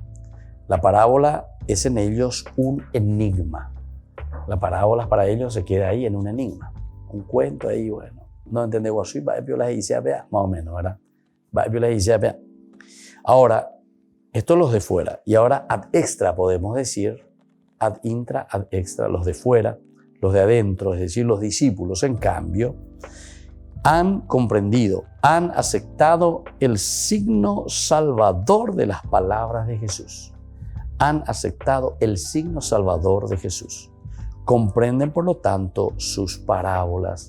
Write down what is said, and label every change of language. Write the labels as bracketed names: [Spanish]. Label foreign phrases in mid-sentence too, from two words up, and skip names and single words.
[Spanish] La parábola es en ellos un enigma. La parábola para ellos se queda ahí en un enigma. Un cuento ahí, bueno. No entendemos así, va a violar y se vea, más o menos, ¿verdad? Va a violar y se vea. Ahora, esto los de fuera. Y ahora [Latin] ad extra [Spanish] podemos decir, [Latin] ad intra, ad extra, [Spanish] los de fuera, los de adentro, es decir, los discípulos, en cambio, han comprendido, han aceptado el signo salvador de las palabras de Jesús. Han aceptado el signo salvador de Jesús. Comprenden, por lo tanto, sus parábolas.